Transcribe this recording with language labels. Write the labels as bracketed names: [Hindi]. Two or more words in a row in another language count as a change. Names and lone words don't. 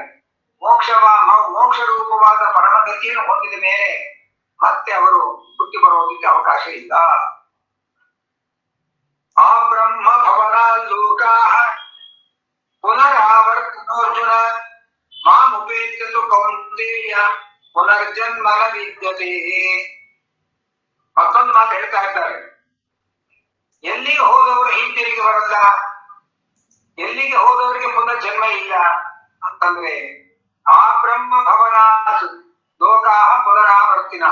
[Kannada] ಮೋಕ್ಷ ರೂಪವಾದ ಪರಮಗತಿಯನ್ನು ಹೊಂದಿದ ಮೇಲೆ ಮತ್ತೆ ಅವರು ಹುಟ್ಟಿ ಬರೋದಕ್ಕೆ ಅವಕಾಶ ಇಲ್ಲ. [Sanskrit] ಆ ಬ್ರಹ್ಮ ಭವನ ಲೋಕಾಃ ಪುನರಾವರ್ತನೋರ್ಜುನ ಮಾಮುಪೇತ್ಯತು ಕೌಂತೇಯ ಪುನರ್ಜನ್ಮ ನ ವಿದ್ಯತೆ. [Kannada] ಮತ್ತೊಂದು ಮಾತು ಹೇಳ್ತಾ ಇದ್ದಾರೆ, ಎಲ್ಲಿ ಹೋದವರು ಹಿಂತಿರುಗಿ ಬರಲ್ಲ, ಎಲ್ಲಿಗೆ ಹೋದವರಿಗೆ ಪುನಃ ಜನ್ಮ ಇಲ್ಲ ಅಂತಂದ್ರೆ [Sanskrit] ಆ ಬ್ರಹ್ಮ ಭವನಾತ್ ಲೋಕಾಹ ಪುನರಾವರ್ತಿನಃ.